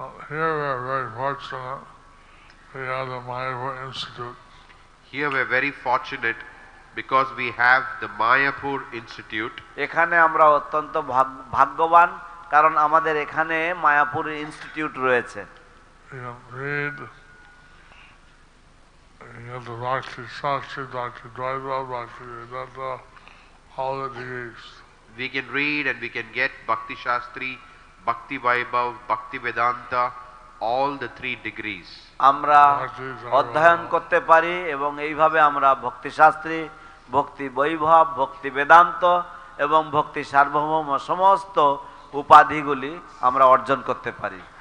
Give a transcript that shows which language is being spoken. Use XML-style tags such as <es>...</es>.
<en>Here we are very fortunate. We have the Mayapur Institute. Here we are very fortunate because we have the Mayapur Institute.</en> <bn>এখানে আমরা অত্যন্ত ভাগ্যবান কারণ আমাদের এখানে মায়াপুর ইনস্টিটিউট রয়েছে।</bn> <en>You can read, you have the Bhakti Shastri, Bhakti Dvaita, Bhakti Vedanta, all the degrees. We can read and we can get Bhakti Shastri, Bhakti Vaibhav, Bhakti Vedanta, all the 3 degrees.</en> <bn>আমরা অধ্যয়ন করতে পারি এবং এইভাবে আমরা ভক্তি শাস্ত্রী, ভক্তি বৈভব, ভক্তি বেদান্ত এবং ভক্তি সার্বভৌম সমস্ত উপাধিগুলি আমরা অর্জন করতে পারি।</bn>